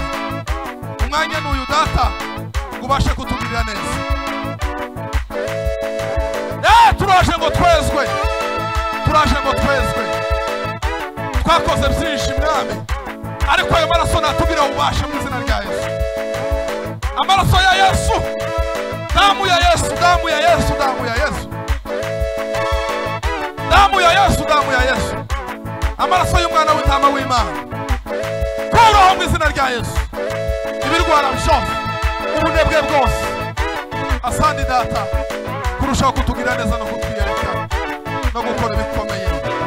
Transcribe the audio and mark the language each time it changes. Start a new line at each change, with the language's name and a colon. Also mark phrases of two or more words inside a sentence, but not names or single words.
Kinyarwanda: Umwanya n'uyu data ubashe kutugirira neza. Turaje ngo twezwe. Turaje ngo twezwe. Twakoze byinshi mwami. Ariko ayo maraso natubwira ubashe mu izina rya Yesu. Amaraso ya Yesu.
Swahili: Damu ya Yesu, damu ya Yesu, damu ya Yesu. Damu ya Yesu, damu ya Yesu.
Kinyarwanda: Amaraso y'umwana w'intama w'Imana. Kura kuvaho mu izina rya Yesu ibirwara byose ubunebwe bwose asandi data kurushaho kutugirira neza no kutwiyereka no gukora ibikomeye